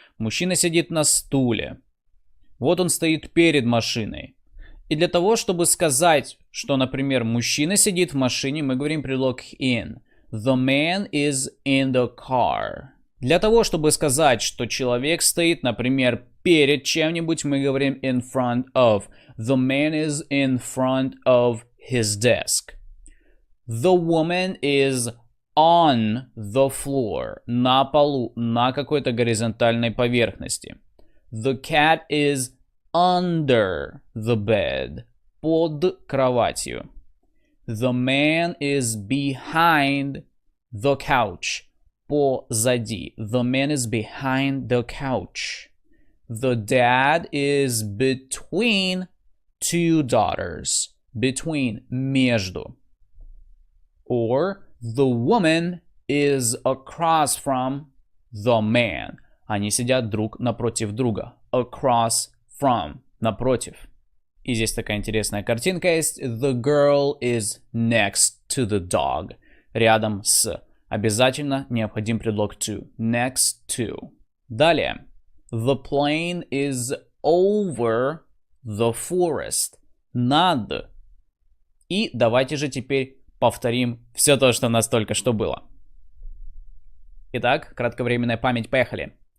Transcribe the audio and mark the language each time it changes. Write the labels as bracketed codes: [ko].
[ru] Мужчина сидит на стуле. Вот он стоит перед машиной. И для того, чтобы сказать, что, например, мужчина сидит в машине, мы говорим предлог in. [en] The man is in the car. [ru] Для того, чтобы сказать, что человек стоит, например, перед чем-нибудь, мы говорим in front of. [en] The man is in front of his desk. The woman is on the floor. [ru] На полу, на какой-то горизонтальной поверхности. [en] The cat is under the bed. [ru] Под кроватью. [en] The man is behind the couch. [ru] Позади. [en] The man is behind the couch. The dad is between two daughters. Between. [ru] Между. [en] Or the woman is across from the man. [ru] Они сидят друг напротив друга. [en] Across from. [ru] Напротив. И здесь такая интересная картинка есть. [en] The girl is next to the dog. [ru] Рядом с. Обязательно необходим предлог to. [en] Next to. [ru] Далее. [en] The plane is over the forest. [ru] Над. И давайте же теперь повторим все то, что у нас только что было. Итак, кратковременная память, поехали.